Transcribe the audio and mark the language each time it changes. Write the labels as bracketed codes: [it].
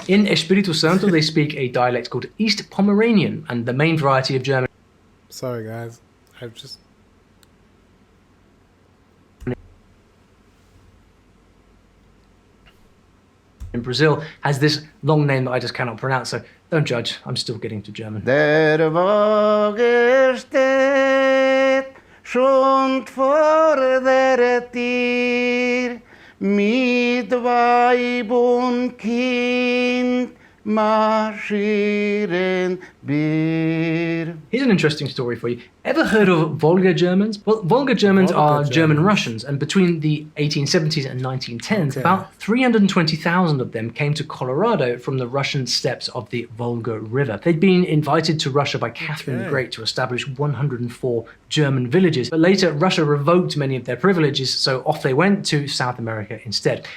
[en] In Espiritu Santo, they speak a dialect called East Pomeranian, and the main variety of German. Sorry, guys. I've just... in Brazil has this long name that I just cannot pronounce, so don't judge. I'm still getting to German. [de] Der Wagen steht schon vor der Tür, mit Weib und Kind marschieren wir. [en] Here's an interesting story for you. Ever heard of Volga Germans? Well, Volga Germans are German Russians, and between the 1870s and 1910s, about 320,000 of them came to Colorado from the Russian steppes of the Volga River. They'd been invited to Russia by Catherine the Great to establish 104 German villages, but later Russia revoked many of their privileges, so off they went to South America instead.